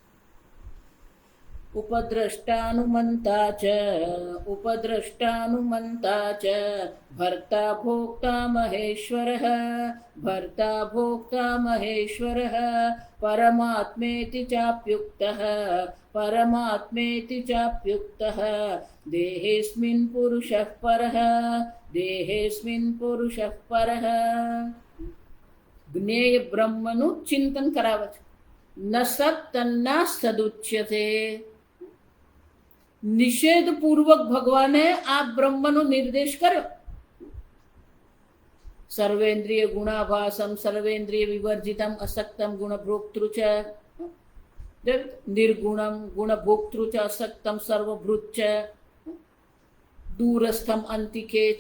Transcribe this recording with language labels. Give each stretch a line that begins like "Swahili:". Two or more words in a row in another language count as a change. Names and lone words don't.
Sanskrit: उपद्रष्टानुमन्ता च भर्ता भोक्ता महेश्वरः परमात्मेति चाप्युक्तः देहेऽस्मिन् पुरुषः परः।
Gujarati: જ્ઞેય બ્રહ્મનું ચિંતન કરાવે છે।
Sanskrit: ન સત તન્ના સદુચ્યતે।
Gujarati: નિષેધપૂર્વક ભગવાને આ બ્રહ્મનો નિર્દેશ કર્યો।
Sanskrit: સર્વેન્દ્રિય ગુણાભાસમ સર્વેન્દ્રિય વિવર્જિતમ અસક્તમ ગુણભોક્તૃ ચ નિર્ગુણમ ગુણભોક્તૃ ચ અસક્તમ સર્વભૃત ચ દૂરસ્થમ અંતિકે ચ।